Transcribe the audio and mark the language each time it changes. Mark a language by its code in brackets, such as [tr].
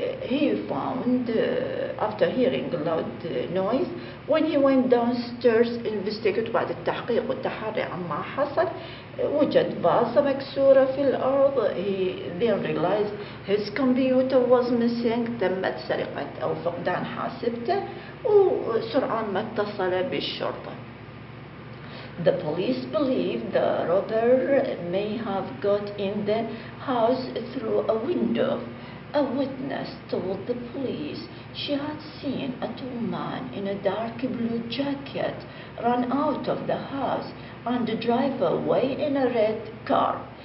[en] He found after hearing a loud noise when he went downstairs investigate. [ar] بعد التحقيق والتحري عما حصل وجد فازة مكسورة في الأرض. [en] He then realized his computer was missing. [ar] تمت سرقة أو فقدان حاسبته وسرعان ما اتصل بالشرطة. [en] The police believe the robber may have got in the house through a window. A witness told the police she had seen a tall man in a dark blue jacket run out of the house and drive away in a red car.